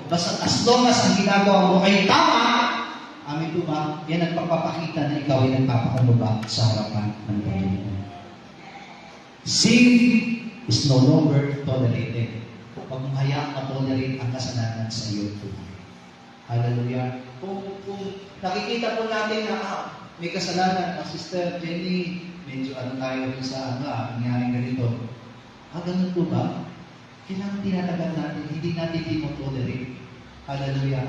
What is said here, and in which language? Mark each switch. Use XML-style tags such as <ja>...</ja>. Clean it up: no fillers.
<tl>Basta</tl> <en>as long as</en> <tl>ang ginagawa mo ay tama, amen po ba, yan ang pagpapakita na ikaw ay nagpapakumbaba sa harapan ng Panginoon.</tl> <en>Sin is no longer tolerated.</en> <tl>Huwag mong hayaang matolerate ang kasalanan sa iyo. Hallelujah. Kung nakikita po natin na may kasalanan, Sister Jenny, medyo tayo sa nangyari ganito. Ganun po ba? Kailangan tinatagal natin, hindi natin tinotolerate. Hallelujah.</tl>